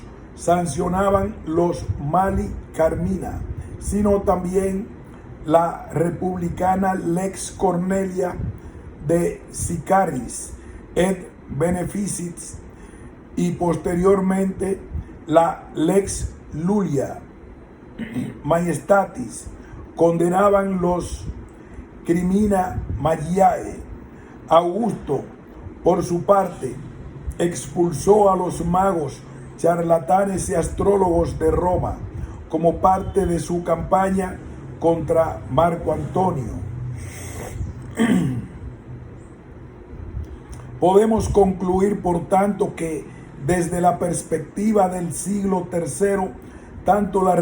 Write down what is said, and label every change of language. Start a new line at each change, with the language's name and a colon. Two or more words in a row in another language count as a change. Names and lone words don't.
Spanish: sancionaban los
Latin: mali carmina,
Spanish: sino también la republicana Lex Cornelia de Sicaris et Beneficis y posteriormente la Lex Lulia Majestatis condenaban los
Latin: crimina magiae.
Spanish: Augusto, por su parte, expulsó a los magos, charlatanes y astrólogos de Roma como parte de su campaña contra Marco Antonio. Podemos concluir, por tanto, que desde la perspectiva del siglo III, tanto la